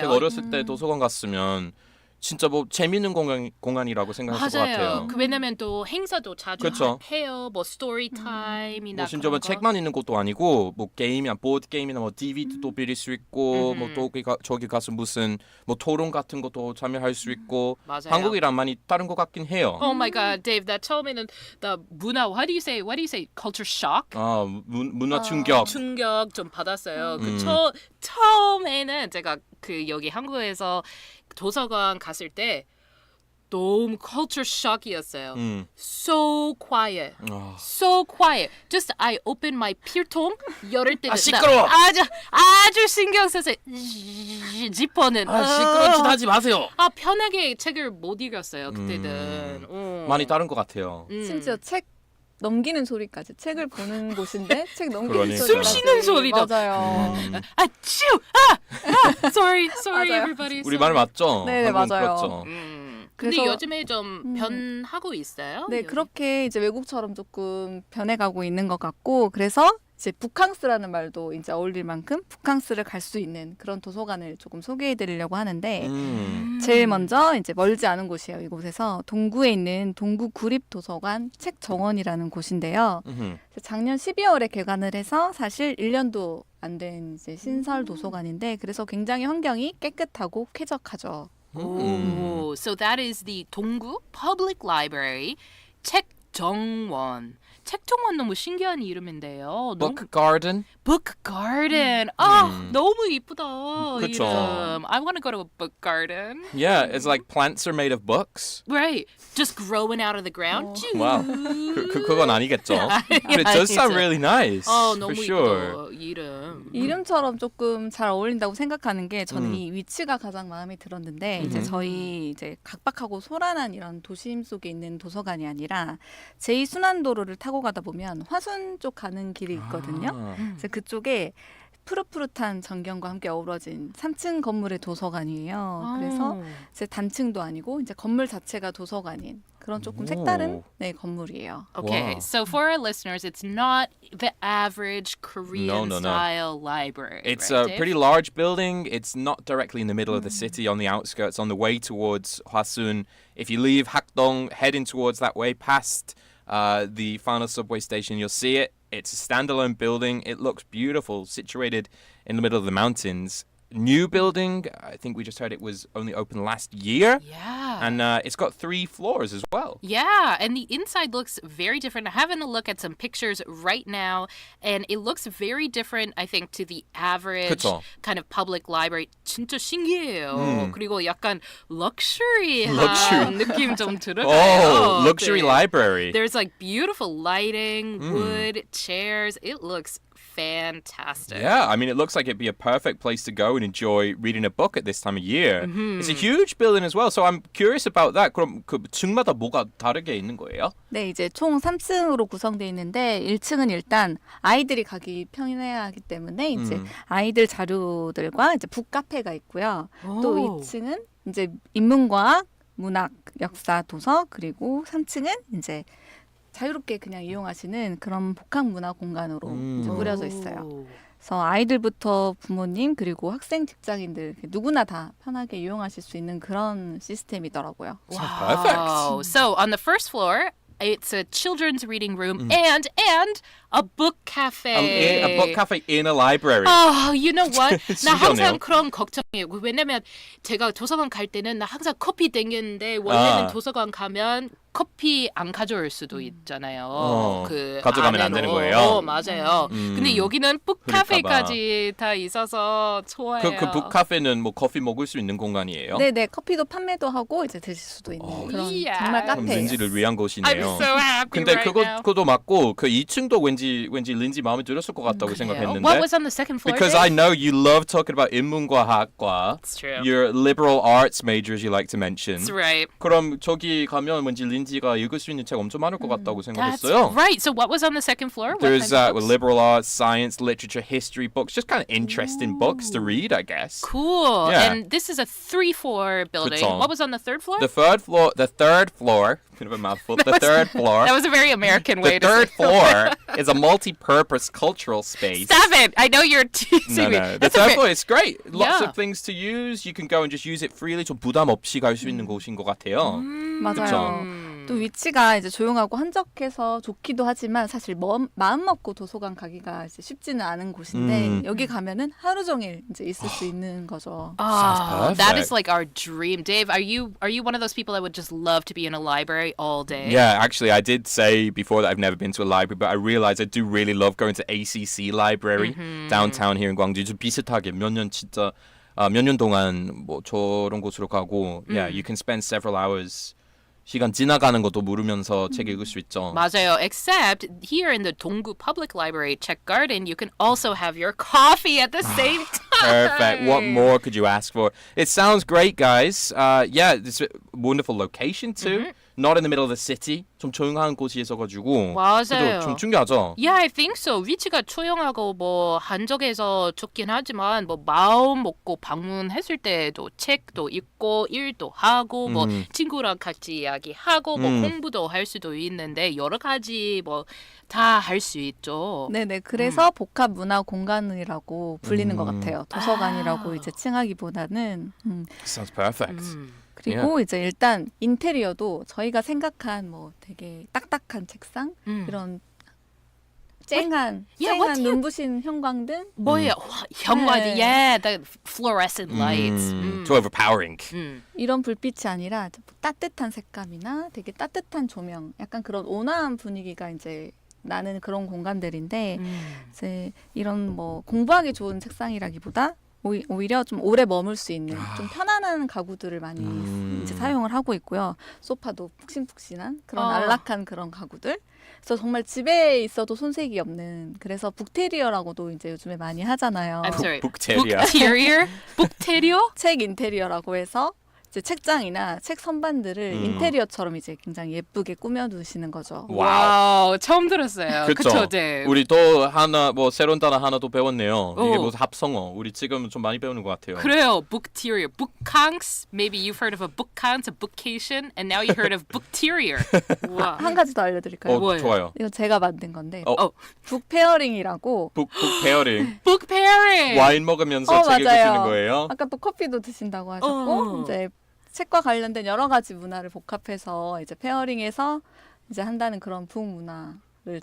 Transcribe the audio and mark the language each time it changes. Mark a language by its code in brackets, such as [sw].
[ko] 제가 어렸을 때 도서관 갔으면 진짜 뭐 재밌는 공간이라고 생각했을 것 같아요. 왜냐면 또 행사도 자주 그쵸. 해요. 뭐 스토리 타임이나 뭐 심지어 뭐 그런 거. 책만 있는 것도 아니고 뭐 게임이나 보드 게임이나 뭐 DVD도 빌릴 수 있고 뭐 또 저기 가서 무슨 뭐 토론 같은 것도 참여할 수 있고 맞아요. 한국이랑 많이 다른 것 같긴 해요. [en] Oh my god, Dave, [ko] 나 처음에는 나 문화 [en] what do you say? Culture shock? [ko] 문화 충격. 충격 좀 받았어요. 그 처음에는 제가 그 여기 한국에서 도서관 갔을 때 너무 [en] culture shock [ko] 이었어요. [en] So quiet. So quiet. Just I open my [ko] 필통 열을 때는 시끄러워. 아주 신경 써서 지퍼는 시끄러운 짓 하지 마세요. 편하게 책을 못 읽었어요. 그때는. 많이 다른 것 같아요. 심지어 책 넘기는 소리까지 책을 보는 곳인데 책 넘기는 그러니까. 소리까지 숨 쉬는 소리도. 맞아요. [en] sorry [ko] 맞아요. [en] everybody. [ko] 우리 말 맞죠? 네, 한국은 맞아요. 그렇죠. 근데 그래서- 요즘에 좀 변하고 있어요. 네, 여기? 그렇게 이제 외국처럼 조금 변해가고 있는 것 같고, 그래서 이제 북캉스라는 말도 이제 어울릴 만큼 북캉스를 갈 수 있는 그런 도서관을 조금 소개해드리려고 하는데, 제일 먼저 이제 멀지 않은 곳이에요. 이곳에서 동구에 있는 동구 구립도서관 책정원이라는 곳인데요. 작년 12월에 개관을 해서 사실 1년도 안 된 이제 신설 도서관인데, 그래서 굉장히 환경이 깨끗하고 쾌적하죠. [en] Oh, so that is the 동구 Public Library 책정원. [ko] 책정원 너무 신기한 이름인데요. [en] Book Garden. [ko] Book Garden. 너무 이쁘다. 그쵸. 이름. [en] I want to go to a book garden. Yeah, it's like plants are made of books. Right. Just growing out of the ground. [ko] Wow. 그건 아니겠죠. [en] But it does sound really nice. [ko] 너무 [en] for sure. [ko] 이쁘다. 이름. 이름처럼 조금 잘 어울린다고 생각하는 게 저는 이 위치가 가장 마음에 들었는데 이제 저희 이제 각박하고 소란한 이런 도심 속에 있는 도서관이 아니라 제2순환도로를 타고 가다 보면 화순 쪽 가는 길이 있거든요. 그래서 그쪽에 푸릇푸릇한 전경과 함께 어우러진 3층 건물의 도서관이에요. 그래서 이제 단층도 아니고 이제 건물 자체가 도서관인 그런 조금 색다른 네, 건물이에요. [en] Okay, Wow. so for our listeners, it's not the average Korean No. style library. It's right, a Dave? pretty large building. It's not directly in the middle of the city, on the outskirts, on the way towards Hwasun. If you leave Hakdong, heading towards that way, past the final subway station, you'll see it. It's a standalone building. It looks beautiful, situated in the middle of the mountains. New building. I think we just heard it was only opened last year. Yeah. And it's got 3 floors as well. Yeah, and the inside looks very different. I'm having a look at some pictures right now, and it looks very different, I think, to the average [ko] 그쵸. [en] kind of public library. [ko] 진짜 신기해요. 그리고 약간 luxury한 [en] Luxury. [ko] 느낌 좀 들어요. [en] Oh, luxury [ko] 네. [en] library. There's like beautiful lighting, wood, chairs. It looks fantastic. Yeah, I mean, it looks like it'd be a perfect place to go and enjoy reading a book at this time of year. It's a huge building as well, so I'm curious about that. [ko] 그럼 그 층마다 뭐가 다르게 있는 거예요? 네, 이제 총 3층으로 구성되어 있는데 1층은 일단 아이들이 가기 편해야 하기 때문에 이제 아이들 자료들과 이제 북카페가 있고요. 또 2층은 이제 인문과학, 문학, 역사, 도서, 그리고 3층은 이제 자유롭게 그냥 이용하시는 그런 복합 문화 공간으로 이제 꾸려져 있어요. 그래서 아이들부터 부모님 그리고 학생, 직장인들 누구나 다 편하게 이용하실 수 있는 그런 시스템이더라고요. [en] Wow. So on the first floor, it's a children's reading room and a book cafe. A book cafe in a library. Oh, you know what? [ko] 나 항상 그런 걱정이에요. 왜냐면 제가 도서관 갈 때는 나 항상 커피 땡겼는데 원래는 도서관 가면 커피 안 가져올 수도 있잖아요. 그 가져가면 안 안에로. 되는 거예요? 맞아요. 근데 여기는 북카페까지 다 있어서 좋아요. 그 북카페는 뭐 커피 먹을 수 있는 공간이에요? 네네, 커피도 판매도 하고 이제 드실 수도 있는 그런 이야. 정말 그럼 카페예요. 린지를 위한 [en] I'm [ko] 곳이네요. [en] so happy [ko] 근데 [en] right now. [ko] 그것도 맞고 그 2층도 왠지 린지 마음에 들었을 것 같다고 생각했는데. [en] What was on the second floor? Because I know you love talking about [ko] 인문과학과 [en] It's true. your liberal arts majors you like to mention. That's right. [ko] 그럼 저기 가면 왠지 린지가 읽을 수 있는 책 엄청 많을 것 같다고 [en] That's [ko] 생각했어요. [en] right. So what was on the second floor? What There's kinds of books? liberal arts, science, literature, history books, just kind of interesting books to read, I guess. Cool. Yeah. And this is a 3-floor building. [ko] 그쵸. [en] What was on the third floor? The third floor, bit of a mouthful. The third floor. That was a very American way The third say floor is a multi-purpose cultural space. Stop it! I know you're teasing me. The That's a third ve- floor is great. Lots Yeah. of things to use. You can go and just use it freely. [ko] 좀 부담 없이 갈 수 있는 곳인 것 같아요. 맞아요. 또 위치가 이제 조용하고 한적해서 좋기도 하지만 사실 마음 먹고 도서관 가기가 이제 쉽지는 않은 곳인데 여기 가면은 하루 종일 이제 있을 수 있는 거죠. [en] Ah, that is perfect. like our dream. Dave, are you one of those people that would just love to be in a library all day? Yeah, actually, I did say before that I've never been to a library, but I realized I do really love going to ACC Library downtown here in Gwangju. [ko] 좀 비슷하게 몇 년 동안 뭐 저런 곳으로 가고, [en] yeah, you can spend several hours. [ko] 시간 지나가는 것도 모르면서 책 읽을 수 있죠. 맞아요. [en] Except here in the Donggu Public Library, Czech Garden, you can also have your coffee at the same time. Perfect. What more could you ask for? It sounds great, guys. Yeah, it's a wonderful location too. Not in the middle of the city. [ko] 좀 조용한 곳이 있어가지고. 맞아요. 그래도 좀 중요하죠. [en] Yeah, I think so. [ko] 위치가 조용하고 뭐 한적해서 좋긴 하지만 뭐 마음 먹고 방문했을 때도 책도 읽고 일도 하고 뭐 친구랑 같이 이야기하고 뭐 공부도 할 수도 있는데 여러 가지 뭐 다 할 수 있죠. 네네. 그래서 복합 문화 공간이라고 불리는 것 같아요. 도서관이라고 이제 칭하기보다는. Sounds perfect. 그리고 이제 일단 인테리어도 저희가 생각한 뭐 되게 딱딱한 책상 이런 쨍한 눈부신 형광등 뭐예요? 형광, 네. [en] yeah, the fluorescent lights. Too overpowering. [ko] 이런 불빛이 아니라 따뜻한 색감이나 되게 따뜻한 조명, 약간 그런 온화한 분위기가 이제 나는 그런 공간들인데 이제 이런 뭐 공부하기 좋은 책상이라기보다 오히려 좀 오래 머물 수 있는 좀 편안한 가구들을 많이 이제 사용을 하고 있고요. 소파도 푹신푹신한 그런 안락한 그런 가구들. 그래서 정말 집에 있어도 손색이 없는. 그래서 북테리어라고도 이제 요즘에 많이 하잖아요. [en] I'm sorry. [ko] 북테리어. [en] Bookterior? Bookterior? [ko] 책 인테리어라고 해서 이제 책장이나 책 선반들을 인테리어처럼 이제 굉장히 예쁘게 꾸며두시는 거죠. 와우, 처음 들었어요. 그쵸, 네. 우리 또 하나 뭐 새로운 단어 하나 또 배웠네요. 이게 무슨 합성어. 우리 지금 좀 많이 배우는 것 같아요. 그래요. Bookterior. Bookhanks. [en] Maybe you've heard of a bookhanks, a bookcation, and now you heard of bookterior. [ko] 와. 한 가지 더 알려드릴까요? 뭐예요? 좋아요. 이거 제가 만든 건데 어. 북페어링이라고. 북 페어링. [en] Book pairing. [ko] 와인 먹으면서 책 읽을 수 있는 거예요. 아까 또 커피도 드신다고 하셨고 이제 책과 관련된 여러 가지 문화를 복합해서 이제 페어링해서 이제 한다는 그런 북문화를.